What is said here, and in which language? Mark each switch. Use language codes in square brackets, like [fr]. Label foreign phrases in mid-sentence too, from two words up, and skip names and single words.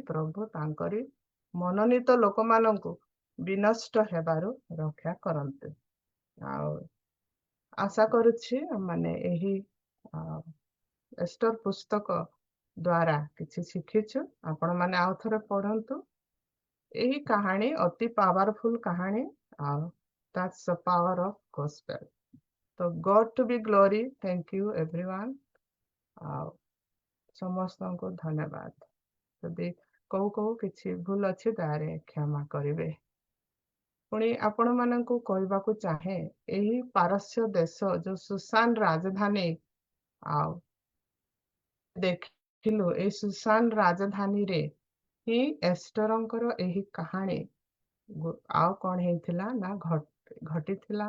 [or] ପ୍ରଭୁ ତାଙ୍କରି ମନୋନୀତ ଲୋକମାନଙ୍କୁ ବିନଷ୍ଟ ହେବାରୁ ରକ୍ଷା କରନ୍ତି। ଆଉ ଆଶା କରୁଛି ମାନେ ଏହି ଏଷ୍ଟର ପୁସ୍ତକ ଦ୍ୱାରା କିଛି ଶିଖିଛୁ। ଆପଣମାନେ ଆଉ ଥରେ ପଢନ୍ତୁ। ଏହି କାହାଣୀ ଅତି ପାୱାରଫୁଲ କାହାଣୀ ଆଉ [en] that's the power of gospel. ତ God to be glory. Thank you everyone. [or] ଆଉ ସମସ୍ତଙ୍କୁ ଧନ୍ୟବାଦ। ଯଦି କୋଉ କିଛି ଭୁଲ ଅଛି ତାରେ କ୍ଷମା କରିବେ। ପୁଣି ଆପଣମାନଙ୍କୁ କହିବାକୁ ଚାହେଁ ଏହି ପାରସ୍ୟ ଦେଶ ଯୋଉ ସୁସାନ ରାଜଧାନୀ ଆଉ ଦେଖିଲୁ ଏଇ ସୁସାନ ରାଜଧାନୀରେ ହିଁ ଏଷ୍ଟରଙ୍କର ଏହି କାହାଣୀ ଆଉ କଣ ହେଇଥିଲା ନା ଘଟିଥିଲା।